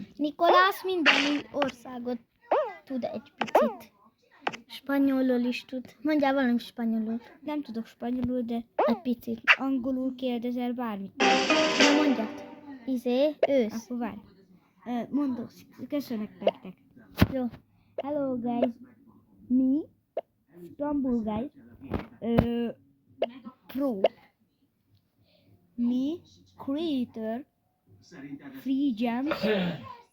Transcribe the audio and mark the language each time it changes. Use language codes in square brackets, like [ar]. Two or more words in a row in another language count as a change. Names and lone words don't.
[hu] Nikolász minden országot tud egy picit. Spanyolul is tud. Mondjál valami spanyolul. Nem tudok spanyolul, de Egy picit. angolul kérdezel bármit. Na mondjad. Ősz. Akkor várj. Mondok, köszönök nektek. Jó. [en] Hello guys, me, Istanbul guys, pro, me, creator, free gems,